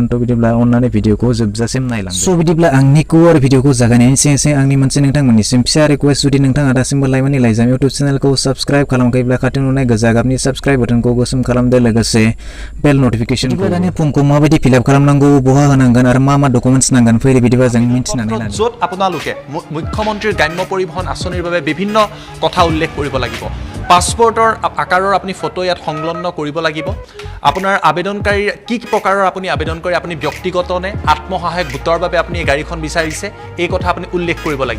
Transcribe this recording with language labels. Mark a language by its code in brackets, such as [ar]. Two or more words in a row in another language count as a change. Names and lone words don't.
[brx] थ' बिदिब्ला अन्नानै भिडिअखौ जोबजासिम नायलांदो। स' बिदिब्ला आंनि कोर भिडिअखौ जागायनायनि सिगां आंनि मोनसे नोंथांमोननिसिम फिसा रिक्वेस्ट, जुदि नोंथाङा दासिमबो लाइमोननि लाइजाम [en] YouTube channel-खौ [brx] साबस्क्राइब खालामाखैब्ला खाथियाव नुनाय गोजा गाबनि [en] subscribe button-खौ [brx] गोसोम खालामदो, लोगोसे [en] bell notification-खौ। [brx] दानि फर्मखौ माबायदि फिलआप खालामनांगौ, बहा होनांगोन आरो मा डकुमेन्ट्स नांगोन फैरे बिदिबा जों मिथिनानै लानो। [as] য'ত আপোনালোকে মুখ্যমন্ত্ৰীৰ গ্ৰাম্য পৰিবহন আঁচনিৰ বাবে বিভিন্ন কথা উল্লেখ কৰিব লাগিব। পাছপৰ্টৰ আকাৰৰ আপুনি ফটো ইয়াত সংলগ্ন কৰিব লাগিব। আপোনাৰ আবেদনকাৰী কি প্ৰকাৰৰ আপুনি আবেদন কৰে, আপুনি ব্যক্তিগত নে আত্মসহায়ক গোটৰ বাবে আপুনি এই গাড়ীখন বিচাৰিছে, এই কথা আপুনি উল্লেখ কৰিব লাগিব।